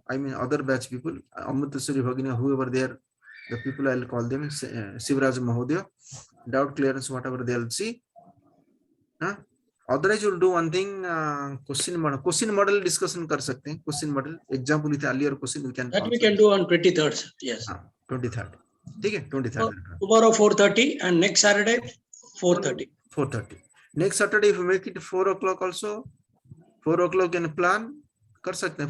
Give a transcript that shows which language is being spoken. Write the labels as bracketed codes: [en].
[en] I mean other batch people. Amritaswari Bhagini, whoever they are, the people I'll call them. Sivaraj Mahodaya. Doubt clearance whatever they'll see. Otherwise you'll do one thing. [hi] Question model discussion कर सकते हैं. [en] Question model example with earlier question we can. That we can do on 23rd. Sir. Yes. [hi] 23rd. ठीक है. 23rd. [en] Tomorrow 4:30 and next Saturday 4:30. 4:30. Next Saturday if you make it 4 o'clock also, 4 o'clock can plan [hi] कर सकते हैं.